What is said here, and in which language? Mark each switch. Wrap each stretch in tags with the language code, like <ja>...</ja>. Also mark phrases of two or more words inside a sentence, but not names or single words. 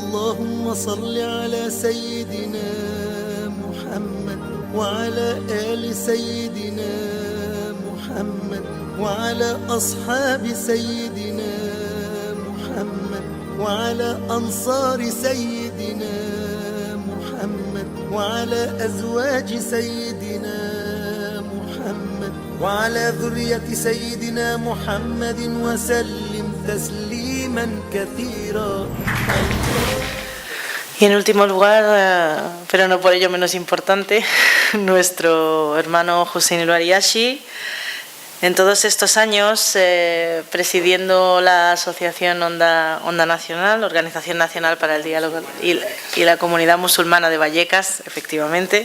<ar>اللهم صل على سيدنا محمد وعلى آل سيدنا محمد وعلى أصحاب سيدنا محمد وعلى أنصار سيدنا محمد وعلى أزواج سيدنا محمد وعلى ذرية سيدنا محمد وسلم تسليما كثيرا.</ar> <es>Y en último lugar, pero no por ello menos importante, nuestro hermano Hussein El-Bariashi, en todos estos años presidiendo la Asociación Onda Nacional, Organización Nacional para el Diálogo y la Comunidad Musulmana de Vallecas, efectivamente.</es>